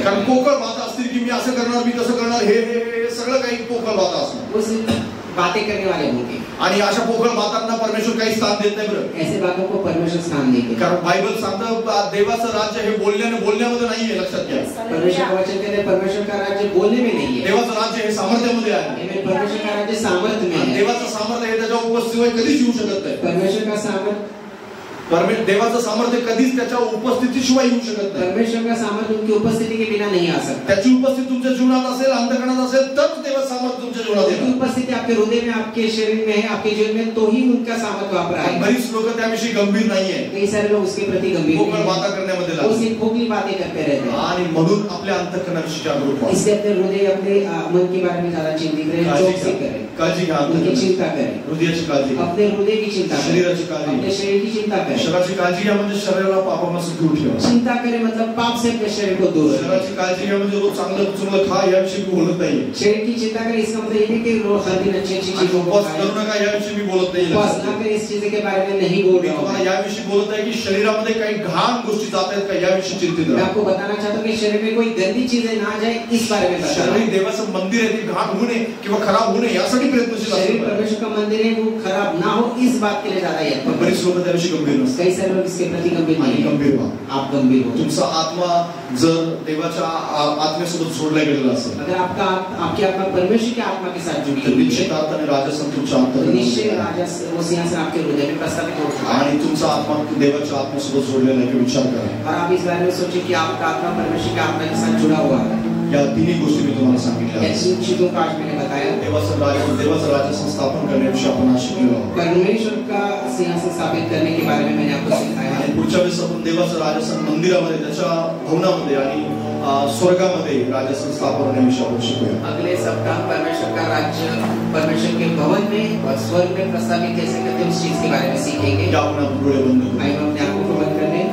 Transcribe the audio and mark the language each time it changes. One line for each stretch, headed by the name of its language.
Marathi: कारण पोकळ बाता असतील की मी असं करणार, मी तसं करणार, हे सगळं काही पोकळ बाता असणार।
Hindi: वो सिर्फ बातें करने वाले होंगे
Marathi: आणि अशा पोकळ बातांना परमेश्वर काही स्थान देत नाही बरं।
Hindi: ऐसे बातों को परमेश्वर स्थान नहीं देते।
Marathi: कारण बायबल सांगतं देवाचं राज्य हे बोलण्यामध्ये नाहीये, लक्षात घ्या।
Hindi: परमेश्वर का वचन कहते हैं परमेश्वर का राज्य बोलने में नहीं है।
Marathi: देवाचं राज्य हे सामर्थ्यामध्ये आहे।
Hindi: परमेश्वर का राज्य सामर्थ्य में है।
Marathi: देवाचं सामर्थ्य हे त्याच्या उपस्थितीशिवाय कधीच येऊ शकत नाही।
Hindi: परमेश्वर का सामर्थ्य
Marathi: देवाचं सामर्थ्य कधीच त्याच्या उपस्थितीशिवाय येऊ शकत नाही।
Hindi: परमेश्वर का सामर्थ्य उनकी उपस्थिति के बिना नहीं आ सकता।
Marathi: त्याची उपस्थिती तुमच्या जीवनात असेल, अंतःकरणात असेल तर देवाचं सामर्थ्य तुमच्या जीवनात येईल।
Hindi: उनकी उपस्थिति आपके हृदय में, आपके शरीर में है, आपके जीवन में तो ही उनका सामर्थ्य वहां पर आएगा।
Marathi: बरीच लोक त्याविषयी गंभीर नाहीये।
Hindi: कई सारे लोग उसके प्रति गंभीर नहीं
Marathi: पोकळ बाता करण्यामध्ये लागले।
Hindi: वो सिर्फ खोखली बातें करते रहते हैं
Marathi: आणि म्हणून आपल्या अंतःकरणाविषयी जागरूक व्हा।
Hindi: इसलिए अपने हृदय, अपने मन के बारे में ज्यादा चिंतित रहे, चौकसी करें,
Marathi: काळजी घ्या,
Hindi: उनकी चिंता करें,
Marathi: हृदयाची काळजी,
Hindi: अपने हृदय की चिंता करें,
Marathi: शरीराची काळजी,
Hindi: अपने शरीर की चिंता करें।
Marathi: शरीराची काळजी घ्या म्हणजे शरीराला पापापासून दूर ठेवा।
Hindi: चिंता करें मतलब पाप से अपने शरीर को दूर रखें।
Marathi: शरीराची काळजी घ्या म्हणजे रोज चांगलं खा याविषयी मी बोलत नाहीये।
Hindi: शरीर की चिंता करें इसका मतलब ये नहीं कि रोज हर दिन अच्छी अच्छी चीजों को
Marathi: उपवास करू नका याविषयी मी बोलत नाहीये।
Hindi: उपवास ना करें इस चीज के बारे में नहीं बोल
Marathi: मी
Hindi: रहा
Marathi: तुम्हाला
Hindi: हूं।
Marathi: याविषयी बोलत आहे की शरीरामध्ये काही घाण गोष्टी जात आहेत का याविषयी चिंतित
Hindi: मैं
Marathi: राहा।
Hindi: आपको बताना चाहता हूं कि शरीर में कोई गंदी चीजें ना जाए इस बारे में बता रहा हूं।
Marathi: शरीर देवाचं मंदिर आहे, ते घाण होऊ नये किंवा खराब होऊ नये यासाठी प्रयत्नशील
Hindi: शरीर
Marathi: असतो।
Hindi: परमेश्वर का मंदिर है, वो खराब ना हो इस बात के लिए ज्यादा यत्न करें।
Marathi: बरीच लोक त्याविषयी गंभीर नसतात।
Hindi: कई सारे लोग इसके प्रति गंभीर नहीं हैं।
Marathi: गंभीर व्हा।
Hindi: आप गंभीर हो।
Marathi: तुमचा आत्मा जर देवाच्या आत्म्यासोबत जोडला गेलेला असेल
Hindi: अगर आपकी आत्मा परमेश्वर की आत्मा के साथ जुड़ी
Marathi: तर
Hindi: हुई है
Marathi: निश्चित अर्थाने राजसन तुमच्या
Hindi: तो निश्चय
Marathi: अंतःकरणात
Hindi: राजा वो सिंहासन आपके हृदय में प्रस्तावित हो चुका है।
Marathi: आणि तुमचा आत्मा देवाच्या आत्म्यासोबत जोडलेला आहे हे विचार करा।
Hindi: और आप इस बारे में सोचिए कि आपका आत्मा परमेश्वर की आत्मा के साथ जुड़ा हुआ है।
Marathi: या तिन्ही गोष्टी मी तुम्हाला सांगितल्या।
Hindi: ऐसी चीजों का आज मैंने बताया।
Marathi: देवाचं राज्य स्थापन करण्याविषयी आपण आज शिकलेलो आहोत।
Hindi: परमेश्वर का सिंहासन स्थापित करने के बारे में मैंने आपको सिखाया है।
Marathi: आणि पुढच्या वेळेस आपण देवाचं राजसन मंदिरामध्ये, त्याच्या भवनामध्ये आणि स्वर्गामध्ये राजसन स्थापन करण्याविषयी आपण शिकूया।
Hindi: अगले सप्ताह परमेश्वर का राज्य परमेश्वर के भवन में और स्वर्ग में प्रस्तावित कैसे करते हैं उस चीज के बारे में सीखेंगे।
Marathi: या आपण डोळे बंद करू।
Hindi: आइए हम अपने आंखों को बंद कर लें।